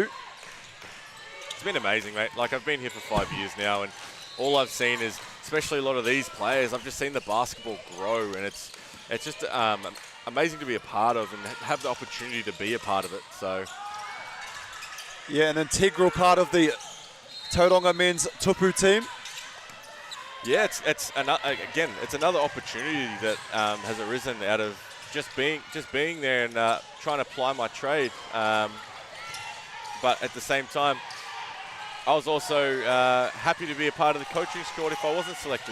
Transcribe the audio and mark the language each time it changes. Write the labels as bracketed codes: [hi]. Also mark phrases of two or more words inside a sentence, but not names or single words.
[en] It's been amazing, mate. Like, I've been here for 5 years now, and all I've seen is, especially a lot of these players, I've just seen the basketball grow, and it's just amazing to be a part of and have the opportunity to be a part of it. So, yeah, an integral part of the Tauranga men's tupu team. Yeah, it's another opportunity that has arisen out of just being there and trying to ply my trade. But at the same time, I was also happy to be a part of the coaching squad if I wasn't selected.